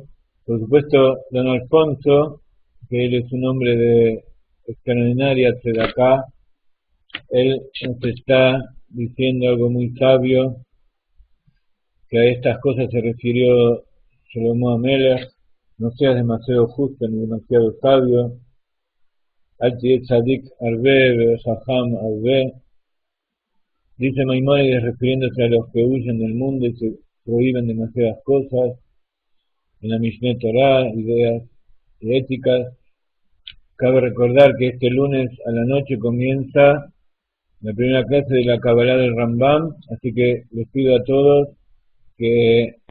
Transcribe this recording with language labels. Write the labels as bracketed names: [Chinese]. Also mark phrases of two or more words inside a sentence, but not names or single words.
[Spanish] Por supuesto, don Alfonso, que él es un hombre de extraordinaria tzedakah, él nos está diciendo algo muy sabio, que a estas cosas se refirió Shlomo Amelech: no seas demasiado justo ni demasiado sabio, [Hebrew] אל תהי צדיק הרבה, חכם הרבה. [Spanish] Dice Maimónides, refiriéndose a los que huyen del mundo y se prohíben demasiadas cosas, en la Mishneh Torah, ideas éticas. Cabe recordar que este lunes a la noche comienza la primera clase de la Kabbalah del Rambam, así que les pido a todos que